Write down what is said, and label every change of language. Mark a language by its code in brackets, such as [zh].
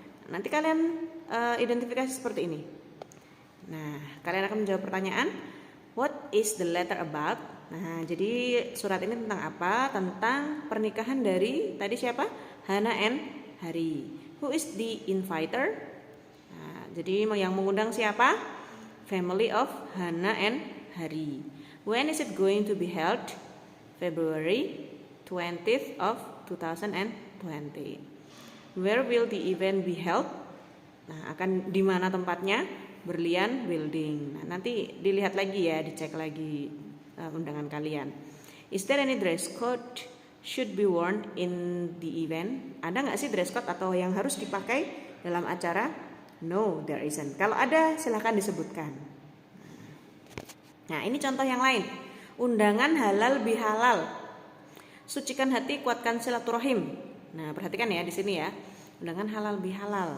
[id] Nanti kalian identifikasi seperti ini. Nah, kalian akan menjawab pertanyaan, [en] what is the letter about? [id] Nah, jadi surat ini tentang apa? Tentang pernikahan dari tadi siapa? [en] Hana and Hari. Who is the inviter? [id] Nah, jadi yang mengundang siapa? [en] Family of Hana and Hari. When is it going to be held? February 20th of 2020. Where will the event be held? [id] Nah, akan di mana tempatnya? Berlian Building. Nah, nanti dilihat lagi ya, dicek lagi undangan kalian. [en] Is there any dress code should be worn in the event? [id] Ada nggak sih dress code atau yang harus dipakai dalam acara? [en] No, there isn't. [id] Kalau ada, silahkan disebutkan. Nah, ini contoh yang lain. Undangan halal bihalal. Sucikan hati, kuatkan silaturahim. Nah, perhatikan ya di sini ya. Undangan halal bihalal.